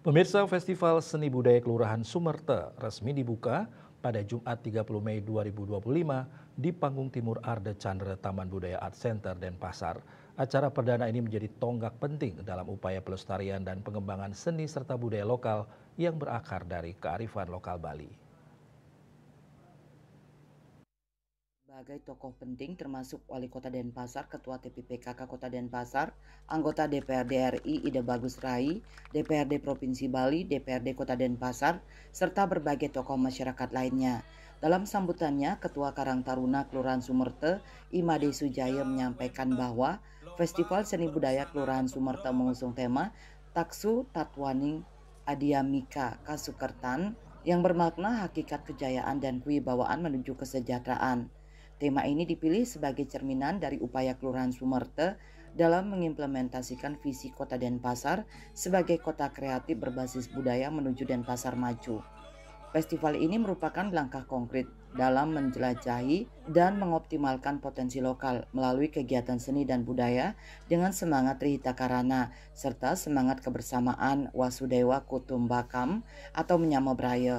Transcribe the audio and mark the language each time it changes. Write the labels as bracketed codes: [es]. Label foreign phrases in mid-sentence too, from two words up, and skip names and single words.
[id] Pemirsa, Festival Seni Budaya Kelurahan Sumerte resmi dibuka pada Jumat 30 Mei 2025 di Panggung Timur Arde Chandra Taman Budaya Art Center Denpasar. Acara perdana ini menjadi tonggak penting dalam upaya pelestarian dan pengembangan seni serta budaya lokal yang berakar dari kearifan lokal Bali. Sebagai tokoh penting termasuk Wali Kota Denpasar, Ketua TPPKK Kota Denpasar, anggota DPRD RI Ida Bagus Rai, DPRD Provinsi Bali, DPRD Kota Denpasar, serta berbagai tokoh masyarakat lainnya. Dalam sambutannya, Ketua Karang Taruna Kelurahan Sumerte, Imade Sujaya menyampaikan bahwa Festival Seni Budaya Kelurahan Sumerte mengusung tema Taksu Tatwaning Adiamika Kasukertan yang bermakna hakikat kejayaan dan kewibawaan menuju kesejahteraan. Tema ini dipilih sebagai cerminan dari upaya Kelurahan Sumerte dalam mengimplementasikan visi Kota Denpasar sebagai kota kreatif berbasis budaya menuju Denpasar maju. Festival ini merupakan langkah konkret dalam menjelajahi dan mengoptimalkan potensi lokal melalui kegiatan seni dan budaya dengan semangat Trihita Karana serta semangat kebersamaan [sa] Wasudewa Kutumbakam [id] atau [ban] Menyama Braya.